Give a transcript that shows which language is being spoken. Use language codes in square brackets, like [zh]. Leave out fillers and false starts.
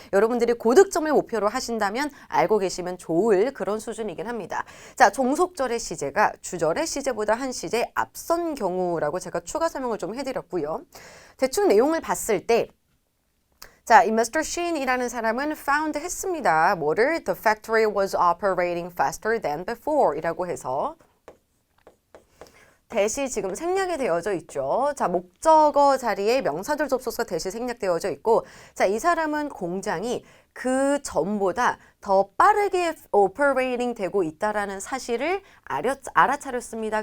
[ko] 여러분들이 고득점을 목표로 하신다면 알고 계시면 좋을 그런 수준이긴 합니다. 자, 종속절의 시제가 주절의 시제보다 한 시제 앞선 경우라고 제가 추가 설명을 좀 해드렸고요. 대충 내용을 봤을 때 자, 이 Mr. Sheen이라는 사람은 found 했습니다. 뭐를? [en] The factory was operating faster than before [ko] 이라고 해서 대시 지금 생략이 되어져 있죠. 자, 목적어 자리에 명사절 접속사 대시 생략되어져 있고, 자, 이 사람은 공장이 그 전보다 더 빠르게 오퍼레이팅 되고 있다라는 사실을 알아차렸습니다.